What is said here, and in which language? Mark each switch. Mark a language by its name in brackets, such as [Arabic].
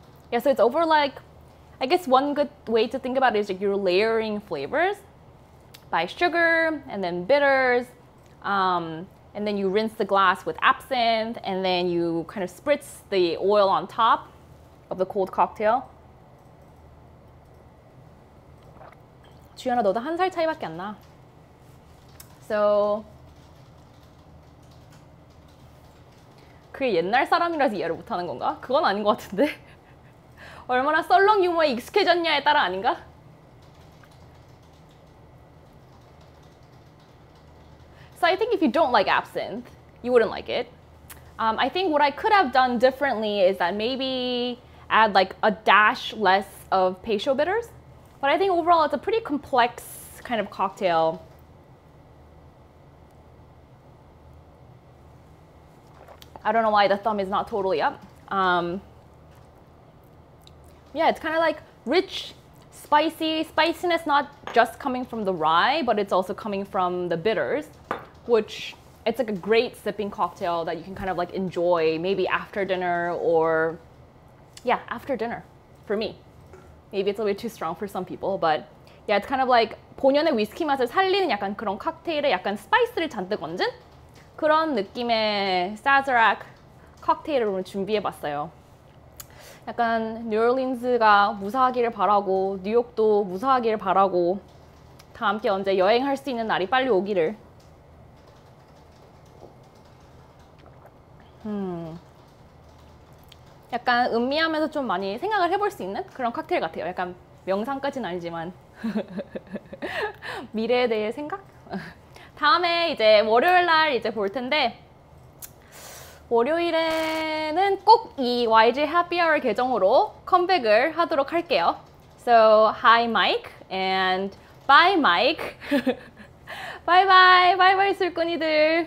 [English] Yeah, so it's over like, I guess one good way to think about it is like you're layering flavors by sugar and then bitters, and then you rinse the glass with absinthe, and then you kind of spritz the oil on top of the cold cocktail. [Korean] 주연아, 너도 1살 차이밖에 안 나. So 그게 옛날 사람이라서 이해를 못하는 건가? 그건 아닌 것 같은데. 얼마나 썰렁 유머에 익숙해졌냐에 따라 아닌가? [English] So I think if you don't like absinthe, you wouldn't like it. I think what I could have done differently is that maybe add like a dash less of peychaud bitters. But I think overall it's a pretty complex kind of cocktail. I don't know why the thumb is not totally up. Yeah, it's kind of like rich, spicy, spiciness not just coming from the rye, but it's also coming from the bitters, which it's like a great sipping cocktail that you can kind of like enjoy maybe after dinner or, yeah, after dinner for me. Maybe it's a bit too strong for some people, but yeah, it's kind of like [Korean] 본연의 위스키 맛을 살리는 약간 그런 칵테일에 약간 스파이스를 잔뜩 얹은 그런 느낌의 사즈락 칵테일을 오늘 준비해봤어요. 약간 뉴올리언스가 무사하기를 바라고 뉴욕도 무사하기를 바라고 다 함께 언제 여행할 수 있는 날이 빨리 오기를. 약간 음미하면서 좀 많이 생각을 해볼 수 있는 그런 칵테일 같아요. 약간 명상까지는 아니지만 미래에 대해 생각? 다음에 이제 월요일 날 이제 볼 텐데 월요일에는 꼭 이 YG Happy Hour 계정으로 컴백을 하도록 할게요. [English] So hi Mike and bye Mike. bye bye bye bye [Korean] 술꾼이들.